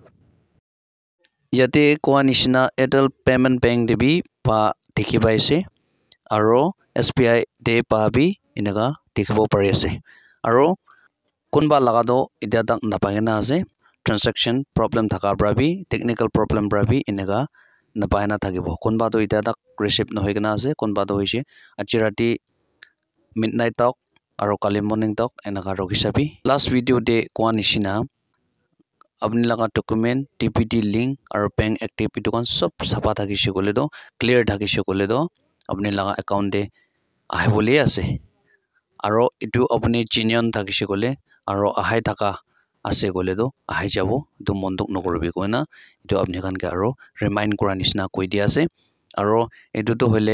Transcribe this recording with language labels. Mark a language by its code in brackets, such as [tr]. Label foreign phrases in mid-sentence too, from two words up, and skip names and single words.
[nag] yate koa nishina Airtel Payment Bank de bi pa dekhi pai ase aro SBI de pa bi enaga dekhibo pari ase aro kunba laga do etia tak napai na ase [en] transaction problem [nag] thaka bra bi [en] technical problem [nag] bra bi enaga napai na thakibo kunba do etia tak receive nohoi kana ase kunba do hoise achirati [en] midnight talk [nag] aro kali [en] morning talk [nag] enaga roki sabi [en] last video [nag] de koa nishina apni laga document TPD link aro [en] bank active [nag] etu kan sob sapa thakishe kole do clear thakishe kole do apni laga account de ahibole ase aro etu apni genuine thakishe kole aro ahai thaka ase kole do ahai jabo etu mondok nokoribi koina etu apni khan ke aro remind kora nishina koi dia ase aro etu to hole